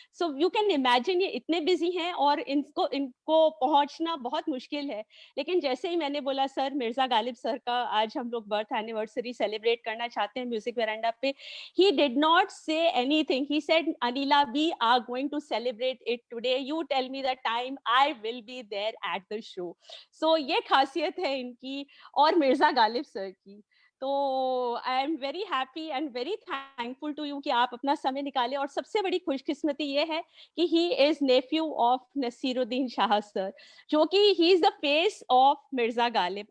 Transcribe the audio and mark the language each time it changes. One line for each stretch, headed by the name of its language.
English: so you can imagine
Hindi: ये इतने busy हैं और इनको पहुंचना बहुत मुश्किल है। लेकिन जैसे ही मैंने बोला सर मिर्जा गालिब सर का आज हम लोग बर्थ एनिवर्सरी सेलिब्रेट करना चाहते हैं म्यूजिक वेरांडा पे,
English: he did not say anything. He said, Anila, we are going to celebrate it today. You tell me the time, I will be there at the show.
Hindi: So ये खासियत है इनकी और Mirza Ghalib sir की।
English: तो I am very happy and very thankful to you
Hindi: कि आप अपना समय निकाले। और सबसे बड़ी खुशकिस्मती ये है कि
English: he is nephew of Naseeruddin Shah sir,
Hindi: जो कि
English: He is the face of Mirza Ghalib.